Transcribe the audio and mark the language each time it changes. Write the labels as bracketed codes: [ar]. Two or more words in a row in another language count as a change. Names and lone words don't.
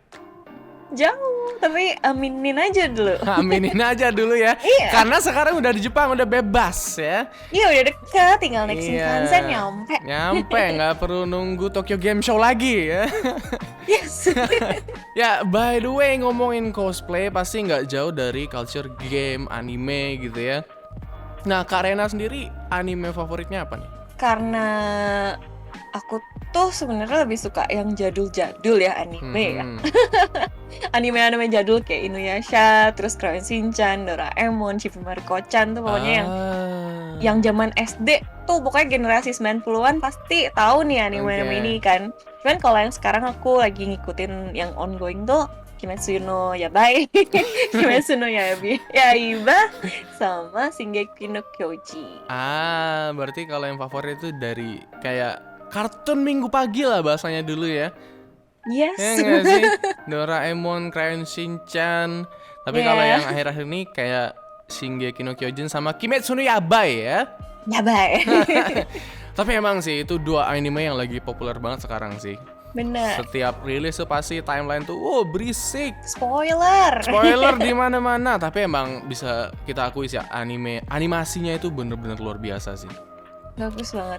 [id] Jauh, tapi aminin aja dulu. Aminin aja dulu ya. Iya. Karena sekarang udah di Jepang, udah bebas ya. Iya udah deket, tinggal naik Shinkansen nyampe. Nyampe, nggak perlu nunggu Tokyo Game Show lagi ya. Yes. Ya, [en] by the way, [id] ngomongin cosplay pasti nggak jauh dari [en] culture game, [id] anime gitu ya. Nah, Kak Rena sendiri anime favoritnya apa nih? Karena aku tuh sebenarnya lebih suka yang jadul-jadul ya anime ya. Anime-anime jadul kayak Inuyasha, terus Crayon Shinchan, Doraemon, Chibi Maruko-chan tuh pokoknya yang zaman SD tuh pokoknya generasi 90-an pasti tahu nih anime-anime ini kan. Cuman kalau yang sekarang aku lagi ngikutin yang ongoing tuh Kimetsu no Yabai, Kimetsu no Yaiba, sama Shingeki no Kyoji. Berarti kalau yang favorit itu dari kayak kartun minggu pagi lah bahasanya dulu ya. Yes. Ya nggak sih? Doraemon, Crayon Shinchan. Tapi kalau yang akhir-akhir ini kayak Shingeki no Kyojin sama Kimetsu no Yabai ya. Yabai. Tapi emang sih itu dua anime yang lagi populer banget sekarang sih. Bener. Setiap rilis tuh pasti timeline tuh berisik. Spoiler Di mana-mana. Tapi emang bisa kita akui sih animasinya itu bener-bener luar biasa sih. Bagus banget.